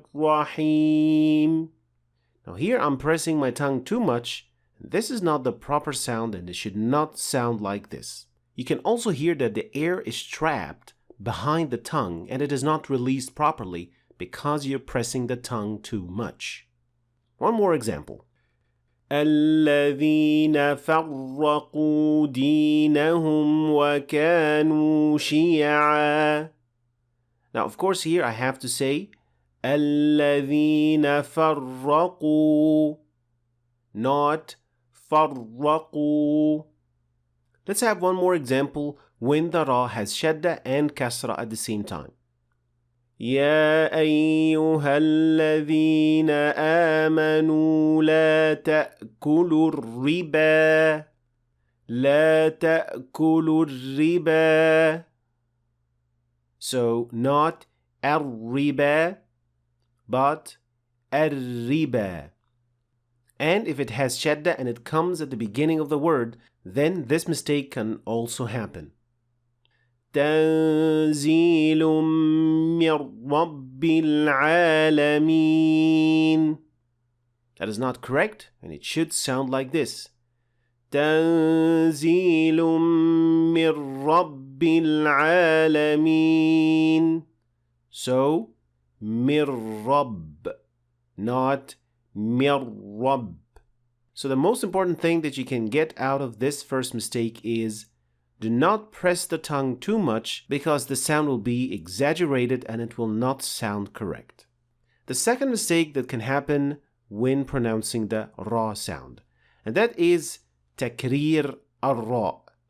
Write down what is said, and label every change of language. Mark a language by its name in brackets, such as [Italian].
[English] Bismillahirrahmanirrahim. Now here I'm pressing my tongue too much. This is not the proper sound and it should not sound like this. You can also hear that the air is trapped behind the tongue and it is not released properly because you're pressing the tongue too much. One more example. [Arabic] الذين فرقوا دينهم وكانوا شيعا. [English] Now, of course, here I have to say [Arabic] الذين فرقوا, [English] not [Arabic] فرقوا. [English] Let's have one more example when the ra has shadda and kasra at the same time. [Arabic] يا أيها الذين آمنوا لا تأكلوا الربا لا تأكلوا الربا. [English] So not [Arabic] الربا [English] but الربا. And if it has shadda and it comes at the beginning of the word, then this mistake can also happen. [Arabic] تنزيل من رب العالمين. [English] That is not correct, and it should sound like this. [Arabic] تنزيل من رب العالمين. So, من رب, [English] not [Arabic] من رب. [English] So the most important thing that you can get out of this first mistake is do not press the tongue too much because the sound will be exaggerated and it will not sound correct. The second mistake that can happen when pronouncing the ra sound, and that is takrir al-ra.